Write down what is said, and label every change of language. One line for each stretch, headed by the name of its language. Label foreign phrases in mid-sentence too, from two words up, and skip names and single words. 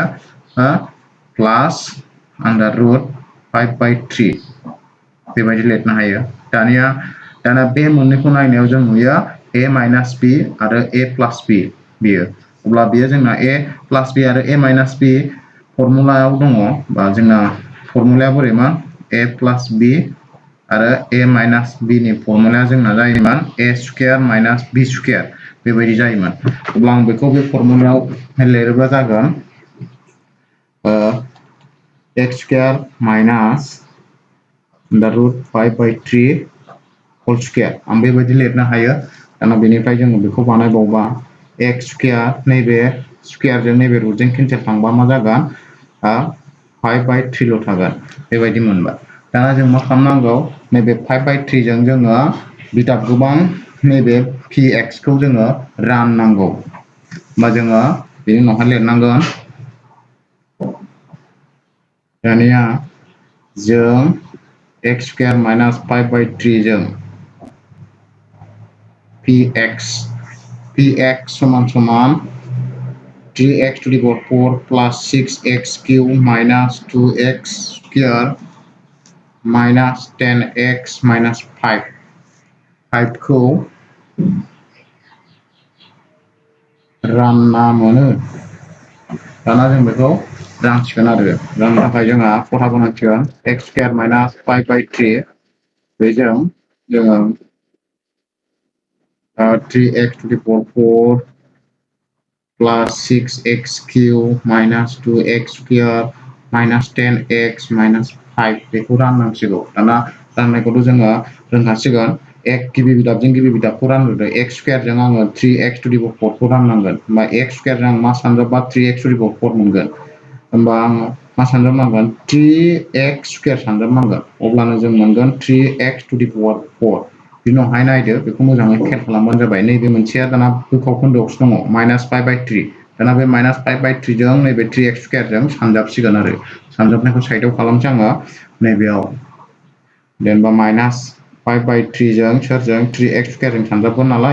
Bodo: प्लास
English: under root
Bodo: 5/3 बेबायदि लिरनो हायो दाना बे मोननैखौ नायनायाव जों नुयो
English: a minus b
Bodo: आरो
English: a plus b
Bodo: बियो अब्ला बियो जोंना
English: a plus b
Bodo: आरो
English: a minus b
Bodo: फर्मुलायाव दङ बा जोंना फर्मुलाया बोरैमोन
English: a plus b
Bodo: आरो
English: a minus b
Bodo: नि फर्मुलाया जोंना जायोमोन
English: a square minus b square
Bodo: बेबायदि जायोमोन अब्ला आं बेखौ बे फर्मुलायाव लिरोब्ला जागोन
English: x square minus under root 5/3 whole square
Bodo: आं बेबायदि लिरनो हायो दाना बेनिफ्राय जोङो बेखौ बानायबावबा
English: x square
Bodo: नैबे स्क्वायरजों नैबे रुटजों केन्सेल थांबा मा जागोन 5/3 ल' थागोन बेबायदि मोनबाय दाना जों मा खालामनांगौ नैबे 5/3 जों जोङो बिदाब गोबां नैबे px खौ जोङो राननांगौ होमबा जोङो बेनि उनावहाय लिरनांगोन दानिया जों
English: x square minus 5/3 जों px
Bodo: समान समान
English: 3x to the power 4 plus 6x cube minus 2x square minus 10x minus 5 खौ
Bodo: रानना मोनो दाना जों बेखौ रानसिगोन आरो राननो थाखाय जोंहा खथा बनायसिगोन
English: x square minus 5/3
Bodo: बेजों जोङो
English: 3x to the power 4 plus 6x cube minus 2x square minus 10x minus 5
Bodo: बेखौ राननांसिगौ दाना राननायखौथ' जोङो रोंखासिगोन गिबि बिदाबजों गिबि बिदाबखौ रानग्रोदो x स्क्वायरजों आङो
English: 3x to the power 4
Bodo: खौ राननांगोन होमबा x स्क्वायरजों आं मा सानजाबा
English: 3x to the power 4
Bodo: मोनगोन होमबा आङो मा सानजाबनांगोन 3x स्क्वायर सानजाबनांगोन अब्लानो जों मोनगोन
English: 3x to the power 4
Bodo: बिनि उनावहाय नायदो बेखौ मोजाङै खेल खालामबानो जाबाय नैबे मोनसेया दाना गोखाव खोन्दोआवसो दङ -5/3 दाना बे -5/3 जों नैबे 3x स्क्वायरजों सानजाबसिगोन आरो सानजाबनायखौ साइडआव खालामसै आङो नैबेयाव जेनेबा -5/3 जों सोरजों 3x स्क्वायरजों सानजाबगोन नालाय